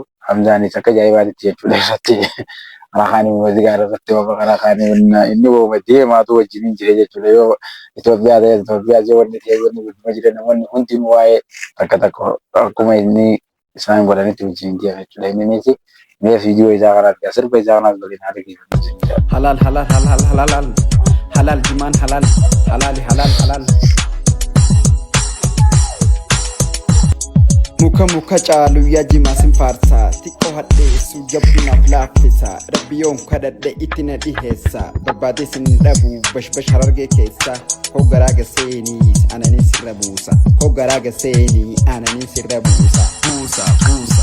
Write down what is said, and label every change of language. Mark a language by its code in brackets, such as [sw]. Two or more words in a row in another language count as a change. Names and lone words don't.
[om] Hamzaanis akka ajaa'ibaatti jechuudha irratti alaakaanii muuziqaa irratti alaakaanii inni wooma deemaatu wajjin jira jechuudha. Yoo Itoophiyaa ta'e Itoophiyaa wanni ta'e wanni guddina jira namoonni hundi waa'ee takka akkuma inni isaan godhanitti wajjin deema jechuudha. Innis mee viidiyoo isaa kana argaa sirba isaa kanas waliin arginu. halal halal halal halal halal jimaan halal halal halal halal muka caalu yaa jimaa sin faarsaa xiqqoo hadheessu jabdunaaf laaffisa rabbiyoon kadhadhe itti na dhiheessa barbaade sin dhabu bashbash harargee keessa hoggaraa gaseenii ananii sirra buusa hoggaraa gaseenii ananii sirra buusa buusa.